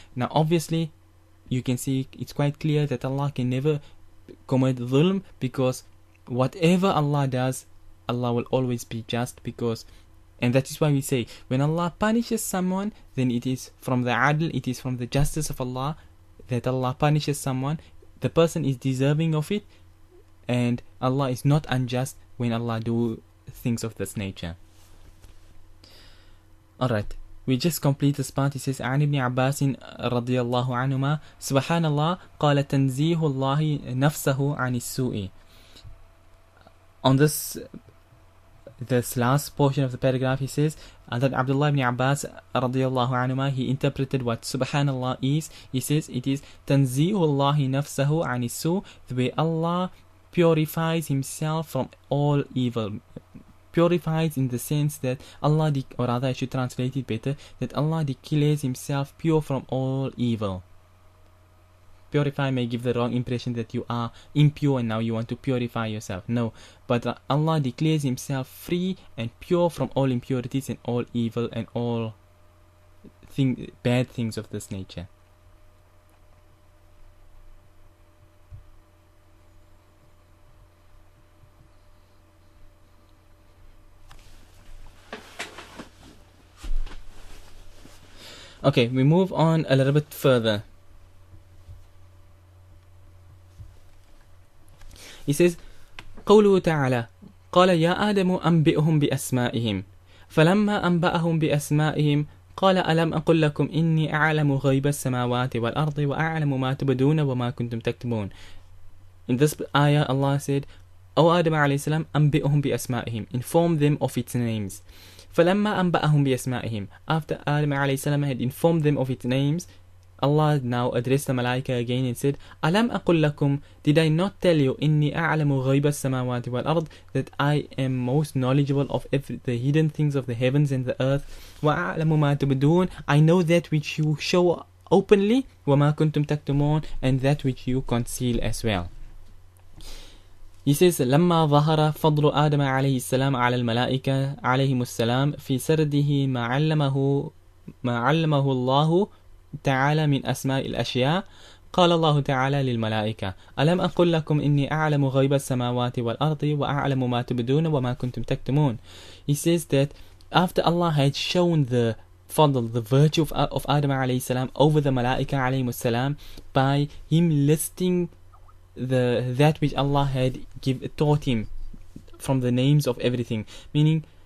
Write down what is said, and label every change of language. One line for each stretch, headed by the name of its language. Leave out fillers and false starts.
English: Now obviously you can see it's quite clear that Allah can never commit dhulm, because whatever Allah does, Allah will always be just, and that is why we say, when Allah punishes someone, then it is from the adl, it is from the justice of Allah that Allah punishes someone. The person is deserving of it, and Allah is not unjust when Allah do things of this nature. Alright, we just complete this part. It says,
Arabic: عن ابن عباس رضي الله عنهما سبحان الله قال تنزيه الله نفسه عن السوء.
English: On this last portion of the paragraph, he says that Abdullah ibn Abbas radiyallahu anhuma, he interpreted what subhanallah is. He says it is
Arabic: tanzihullahi nafsahu anisu,
English: the way Allah purifies himself from all evil. Purifies in the sense that Allah, or rather I should translate it better, that Allah declares himself pure from all evil. Purify may give the wrong impression that you are impure and now you want to purify yourself. No, but Allah declares himself free and pure from all impurities and all evil and all bad things of this nature. Okay, we move on a little bit further. He says,
Arabic: قوله تعالى قال يا آدم أنبئهم بأسمائهم فلما أنبأهم بأسمائهم قال ألم أقل لكم إني أعلم غيب السماوات والأرض وأعلم ما تبدون وما كنتم تكتمون.
English: In this ayah, Allah said, O Adam alayhi salam,
Arabic: أنبئهم بأسمائهم,
English: inform them of its names.
Arabic: فلما أنبأهم بأسمائهم,
English: after Adam alayhi salam had informed them of its names, Allah now addressed the Malaika again and said,
Arabic: Alam aqul lakum,
English: did I not tell you,
Arabic: inni a'lamu ghayba as-samawati wal ard,
English: that I am most knowledgeable of the hidden things of the heavens and the earth,
Arabic: wa a'lamu ma tubdun,
English: I know that which you show openly,
Arabic: wa ma kuntum taktumun,
English: and that which you conceal as well. He says,
Arabic: لما ظهر فضل آدم عليه السلام على الملائكة عليهم السلام في سرده ما علمه الله تعالى من أسماء الأشياء قال الله تعالى للملائكة ألم أقل لكم إني أعلم غيب السماوات والأرض وأعلم ما تبدون وما كنتم تكتمون.
English: He says that after Allah had shown the fadl, the virtue of Adam alayhi salam over the Malaika alayhi salam by him listing that which Allah had taught him from the names of everything, meaning